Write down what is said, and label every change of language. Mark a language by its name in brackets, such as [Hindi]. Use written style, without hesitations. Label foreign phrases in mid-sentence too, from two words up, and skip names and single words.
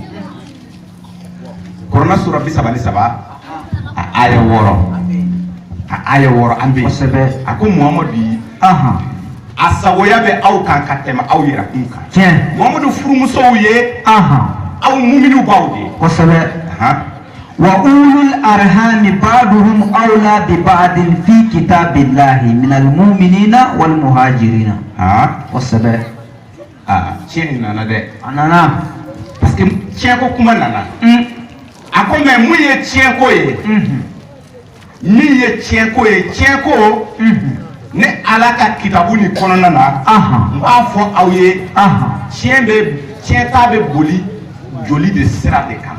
[Bambara] Kurana sura 33 a aya 6 an bɛ Kosɛbɛ. a ko Muhamadu yi a sagoya bɛ aw kan ka tɛmɛ aw yɛrɛ kun kan. Tiɲɛ. Muhamadu furumusow ye aw muminu baw de ye. Kosɛbɛ. [Arabic] وأولو الأرحام بعضهم أولى ببعض في كتاب الله من المؤمنين والمهاجرين. [Bambara] Kosɛbɛ. Tiɲɛ nin nana dɛ. A nana. [French] Parce que [Bambara] tiɲɛ ko kuma nana. A ko mais mun ye tiɲɛ ko ye? Min ye tiɲɛ ko ye, tiɲɛ ko ne ala ka kitabu ni kɔnɔna na n b'a fɔ aw ye tiɲɛ ta bɛ boli joli de sira de kan.